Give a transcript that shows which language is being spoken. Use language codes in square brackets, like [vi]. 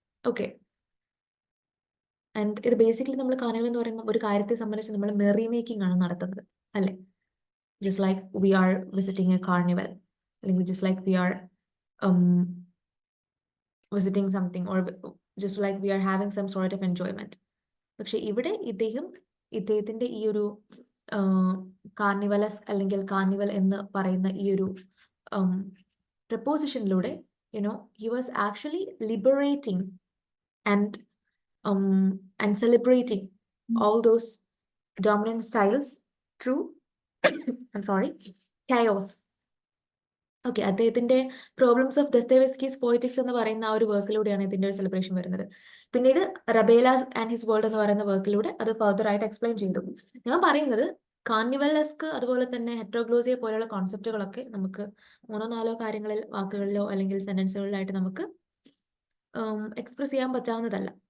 [ml] Okay, and ഇത് basically നമ്മൾ carnival എന്ന് പറയുമ്പോൾ ഒരു കാര്യത്തെ സംബന്ധിച്ച് നമ്മൾ മെറി മേക്കിംഗ് ആണ് നടത്തുന്നത്, അല്ലേ? [en] just like we are visiting a carnival, just like we are visiting something, or just like we are having some sort of enjoyment. [ml] പക്ഷെ ഇവിടെ ഇദ്ദേഹത്തിന്റെ ഈ ഒരു കാർണിവലസ് അല്ലെങ്കിൽ കാർണിവൽ എന്ന് പറയുന്ന ഈ ഒരു പ്രപ്പോസിഷനിലൂടെ [en] he was actually liberating and celebrating all those dominant styles through I'm sorry, chaos. [ml] Okay, അദ്ദേഹത്തിന്റെ പ്രോബ്ലംസ് ഓഫ് ദസ്തേവ്സ്കീസ് പോയറ്റിക്സ് എന്ന് പറയുന്ന ആ ഒരു വർക്കിലൂടെയാണ് ഇതിന്റെ ഒരു സെലിബ്രേഷൻ വരുന്നത്. പിന്നീട് റബേലാസ് ആൻഡ് ഹിസ് വേൾഡ് എന്ന് പറയുന്ന വർക്കിലൂടെ അത് ഫർദർ ആയിട്ട് എക്സ്പ്ലെയിൻ ചെയ്തു. ഞാൻ പറയുന്നത് കാർണിവലസ്ക് അതുപോലെ തന്നെ ഹെറ്ററോഗ്ലോസിയ പോലെയുള്ള കോൺസെപ്റ്റുകളൊക്കെ നമുക്ക് 3-4 കാര്യങ്ങളിൽ, വാക്കുകളിലോ അല്ലെങ്കിൽ സെന്റൻസുകളിലായിട്ട് നമുക്ക് എക്സ്പ്രസ് ചെയ്യാൻ പറ്റാവുന്നതല്ല.